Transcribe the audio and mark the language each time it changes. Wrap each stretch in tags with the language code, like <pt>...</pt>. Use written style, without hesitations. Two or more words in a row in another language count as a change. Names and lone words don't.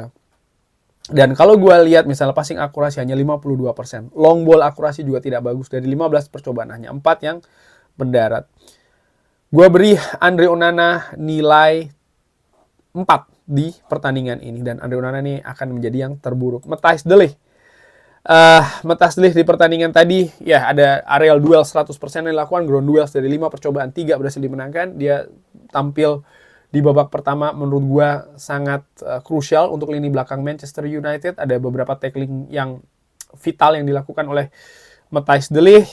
<id>Dan kalau gue lihat misalnya passing akurasi hanya 52%.</id> <en>Long ball</en> <id>akurasi juga tidak bagus. Dari 15 percobaan hanya 4 yang mendarat. Gue beri Andre Onana nilai 4 di pertandingan ini, dan Andre Onana ini akan menjadi yang terburuk. Matthijs de Ligt. Matthijs de Ligt di pertandingan tadi ya ada</id> <en>aerial duel</en> <id>100% yang dilakukan,</id> <en>ground duels</en> <id>dari 5 percobaan 3 berhasil dimenangkan. Dia tampil di babak pertama menurut gua sangat krusial untuk lini belakang Manchester United. Ada beberapa tackling yang vital yang dilakukan oleh Matthijs de Ligt.</id>